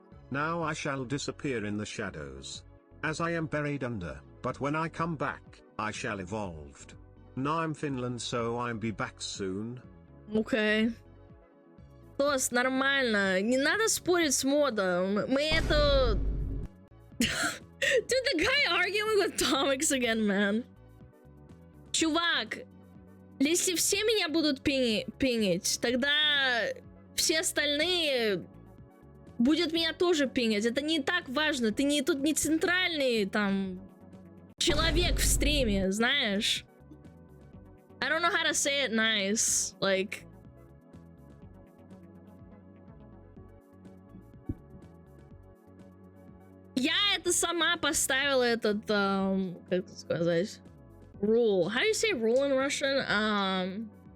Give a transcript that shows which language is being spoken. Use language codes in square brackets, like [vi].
[en] Now I shall disappear in the shadows, as I am buried under, but when I come back, I shall evolved. Now I'm Finland, so I'll be back soon. [ru] Okay. Тос, нормально. Не надо спорить с модом. Мы это... [en] Dude, the guy arguing with Tomix again, man. [ru] Чувак, если все меня будут пингить, тогда все остальные будут меня тоже пингить. Это не так важно. Ты не тут не центральный там человек в стриме, знаешь? [en] I don't know how to say it nice. Like... [ru] Я это сама поставила этот, как сказать, rule. [en] How do you say rule in Russian?